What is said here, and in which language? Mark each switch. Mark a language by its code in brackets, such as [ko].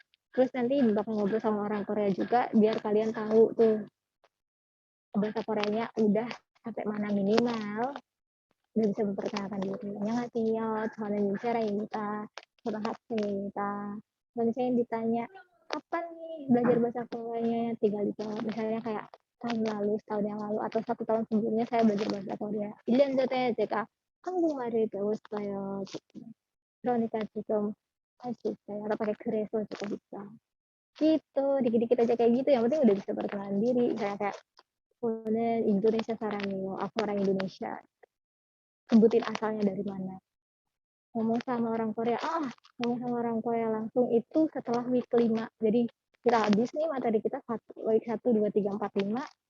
[id] Terus nanti bakal ngobrol sama orang Korea juga biar kalian tahu tuh bahasa Koreanya udah sampai mana minimal, udah bisa memperkenalkan diri. [ko] 안녕하세요, 저는 윤세라입니다. [id] kita kalau misalnya ditanya kapan nih belajar bahasa Koreanya, tinggal dijawab misalnya kayak tahun lalu, setahun yang lalu, atau 1 tahun sebelumnya saya belajar bahasa Korea. [ko] 1년 전에 제가 한국말을 배웠어요. 그러니까 지금 할 수 있어요. [id] atau pakai 그래서 juga bisa. Gitu, dikit-dikit aja kayak gitu. Yang penting udah bisa perkenalan diri. Misalnya kayak [ko] 저는 Indonesia 사람이에요. [id] Aku orang Indonesia. Sebutin asalnya dari mana. Ngomong sama orang Korea langsung itu setelah week 5. Jadi kita habis nih materi kita week 1, 2, 3, 4, 5.